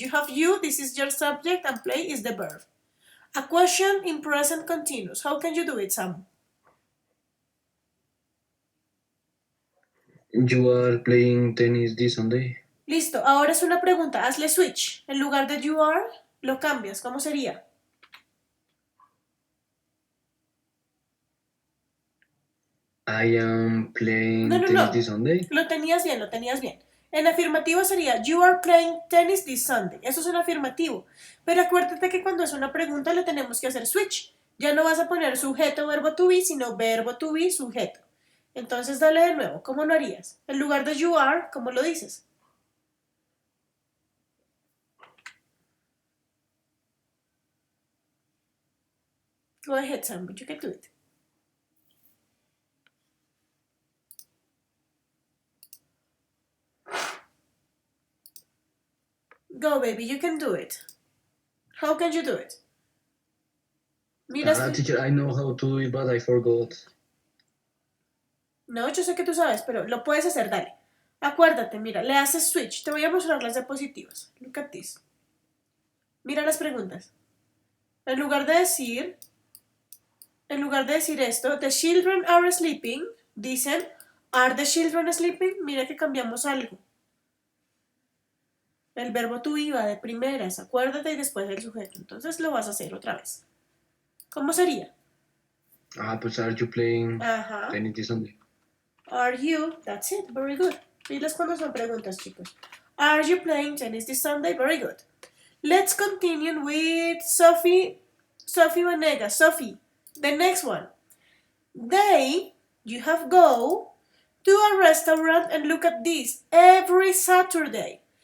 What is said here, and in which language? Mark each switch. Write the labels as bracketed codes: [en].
[en] You have you, this is your subject, and play is the verb. A question in present continuous. How can you do it, Samu? You are playing tennis this Sunday. [es] Listo, ahora es una pregunta. Hazle switch. En lugar de you are, lo cambias. ¿Cómo sería? [en] I am playing [es] No, [en] tennis this Sunday. [es] Lo tenías bien, lo tenías bien. En afirmativo sería [en] you are playing tennis this Sunday. [es] Eso es un afirmativo. Pero acuérdate que cuando es una pregunta le tenemos que hacer switch. Ya no vas a poner sujeto, verbo to be, sino verbo to be, sujeto. Entonces dale de nuevo. ¿Cómo lo harías? En lugar de you are, ¿cómo lo dices? [en] Go ahead, Sam, but you can do it. Go, baby, you can do it. How can you do it? [es] Mira, [en] Teacher, I know how to do it, but I forgot. [es] no, yo sé que tú sabes, pero lo puedes hacer, dale. Acuérdate, mira, le haces switch. Te voy a mostrar las diapositivas. [en] Look at this. [es] Mira las preguntas. En lugar de decir esto, [en] the children are sleeping, dicen, are the children sleeping? [es] Mira que cambiamos algo. El verbo to be va de primeras, acuérdate, y después el sujeto. Entonces lo vas a hacer otra vez. ¿Cómo sería? [en] Pues are you playing [es] Ajá. [en] tennis this Sunday? Are you? That's it. Very good. [es] Diles cuando son preguntas, chicos. [en] Are you playing tennis this Sunday? Very good. Let's continue with Sophie Vanega. Sophie, the next one. They, you have go to a restaurant and look at this every Saturday.